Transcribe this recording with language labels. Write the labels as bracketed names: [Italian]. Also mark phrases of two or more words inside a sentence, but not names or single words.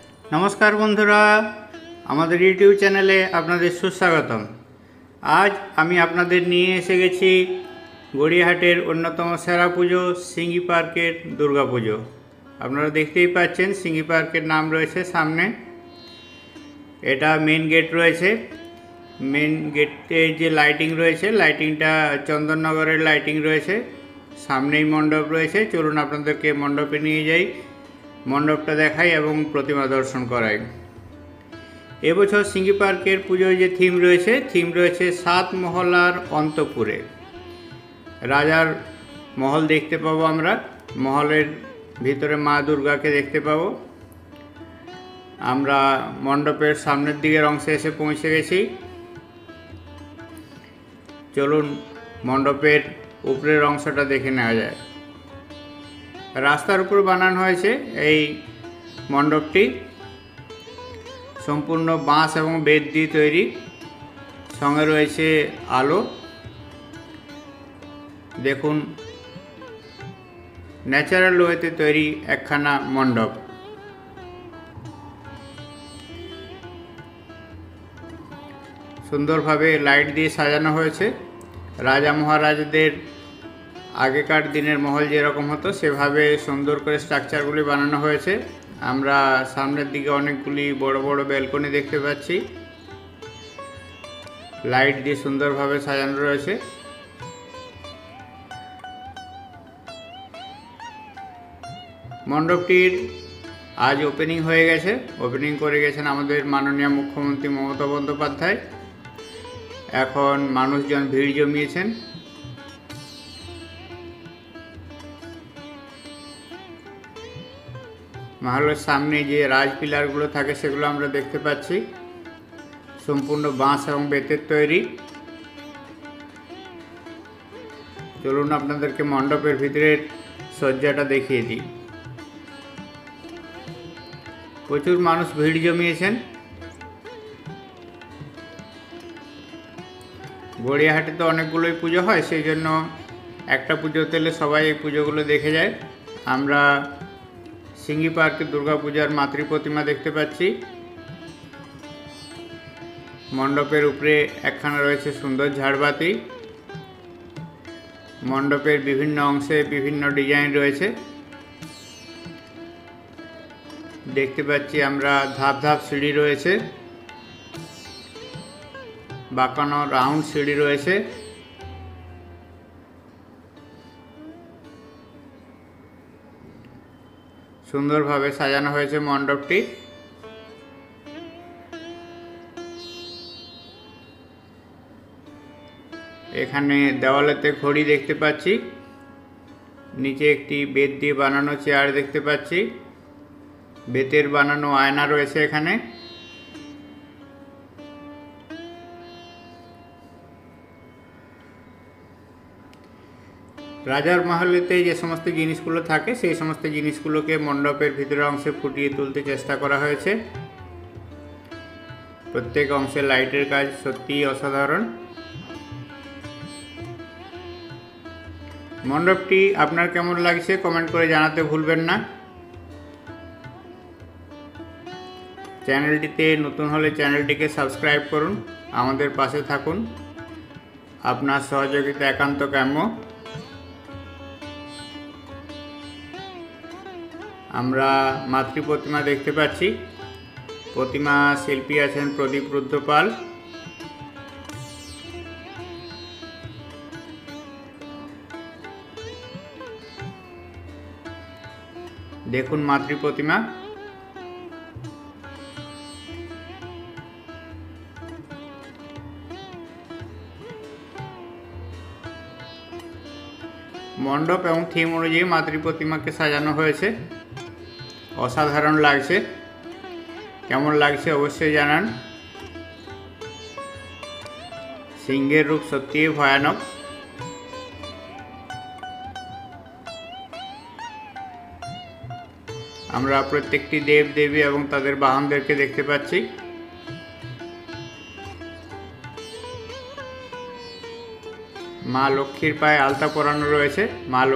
[Bangla] নমস্কার বন্ধুরা আমাদের ইউটিউব চ্যানেলে আপনাদের সুস্বাগতম। আজ আমি আপনাদের নিয়ে এসে গেছি গড়িয়াহাটের অন্যতম সেরা পুজো সিঙ্গি পার্কের দুর্গা পুজো। আপনারা দেখতেই পাচ্ছেন সিঙ্গি পার্কের নাম রয়েছে সামনে। এটা [English] main gate [Bangla] রয়েছে। [English] main gate-er [Bangla] যে লাইটিং রয়েছে লাইটিংটা চন্দননগরের লাইটিং রয়েছে। সামনেই মণ্ডপ রয়েছে। চলুন আপনাদেরকে মণ্ডপে নিয়ে যাই, মণ্ডপটা দেখাই এবং প্রতিমা দর্শন করাই। এবছর সিঙ্গি পার্কের পুজোর যে থিম রয়েছে সাত মহলার অন্তপুরে। রাজার মহল দেখতে পাবো আমরা, মহলের ভিতরে মা দুর্গাকে দেখতে পাবো। আমরা মণ্ডপের সামনের দিকের অংশে এসে পৌঁছে গেছি। চলুন মণ্ডপের উপরের অংশটা দেখে নেওয়া যায়। রাস্তার উপর বানানো হয়েছে এই মণ্ডপটি সম্পূর্ণ বাঁশ এবং বেত দিয়ে তৈরি। সঙ্গে রয়েছে আলো। দেখুন [English] natural way-te [Bangla] তৈরি একখানা মণ্ডপ। সুন্দরভাবে লাইট দিয়ে সাজানো হয়েছে। রাজা মহারাজাদের আগেকার দিনের মহল যে রকম হতো সেভাবে সুন্দর করে স্ট্রাকচারগুলি বানানো হয়েছে। আমরা সামনের দিকে অনেকগুলি বড় বড় ব্যালকনি দেখতে পাচ্ছি। লাইট দিয়ে সুন্দরভাবে সাজানো রয়েছে। মণ্ডপটির আজ ওপেনিং হয়ে গেছে। ওপেনিং করে গেছেন আমাদের মাননীয় মুখ্যমন্ত্রী মমতা বন্দ্যোপাধ্যায়। এখন মানুষজন ভিড় জমিয়েছেন। মহলের সামনে যে রাজ পিলারগুলো থাকে সেগুলো আমরা দেখতে পাচ্ছি। সম্পূর্ণ বাঁশ এবং বেতের তৈরি। চলুন আপনাদেরকে মণ্ডপের ভিতরের সজ্জাটা দেখিয়ে দিই। প্রচুর মানুষ ভিড় জমিয়েছেন। গড়িয়াহাটে তো অনেকগুলোই পুজো হয়, সেই জন্য একটা পুজোতে এলে সবাই এই পুজোগুলো দেখে যায়। আমরা সিঙ্গি পার্কে দুর্গা পূজার মাতৃ প্রতিমা দেখতে পাচ্ছি। মণ্ডপের উপরে একখানা রয়েছে সুন্দর ঝাড়বাতি। মণ্ডপের বিভিন্ন অংশে বিভিন্ন ডিজাইন রয়েছে। দেখতে পাচ্ছি আমরা ধাপ ধাপ সিঁড়ি রয়েছে, বাঁকানো রাউন্ড সিঁড়ি রয়েছে। সুন্দর ভাবে সাজানো হয়েছে মণ্ডপটি। এখানে দেওয়ালেতে ঘড়ি দেখতে পাচ্ছি। নিচে একটি বেত দিয়ে বানানো চেয়ার দেখতে পাচ্ছি। বেতের বানানো আয়না রয়েছে এখানে। রাজার মহলেতে যে সমস্ত জিনিসগুলো থাকে সেই সমস্ত জিনিসগুলোকে মণ্ডপের ভিতরের অংশে ফুটিয়ে তুলতে চেষ্টা করা হয়েছে। প্রত্যেক অংশে লাইটের কাজ সত্যিই অসাধারণ। মণ্ডপটি আপনার কেমন লাগছে কমেন্ট করে জানাতে ভুলবেন না। চ্যানেলটিতে নতুন হলে চ্যানেলটিকে সাবস্ক্রাইব করুন, আমাদের পাশে থাকুন। আপনার সহযোগিতা একান্ত কাম্য। আমরা মাতৃ প্রতিমা দেখতে পাচ্ছি। প্রতিমা শিল্পী আছেন প্রদীপ রুদ্রপাল। দেখুন মাতৃ প্রতিমা। মণ্ডপ এবং থিম অনুযায়ী মাতৃ প্রতিমা কে সাজানো হয়েছে। অসাধারণ লাগছে। কেমন লাগছে অবশ্য জানান। সিংহের রূপ সত্যি ভয়ানক। আমরা প্রত্যেকটি দেব দেবী এবং তাদের বাহনদেরকে দেখতে পাচ্ছি। মা লক্ষ্মীর পায়ে আলতা পরানো রয়েছে।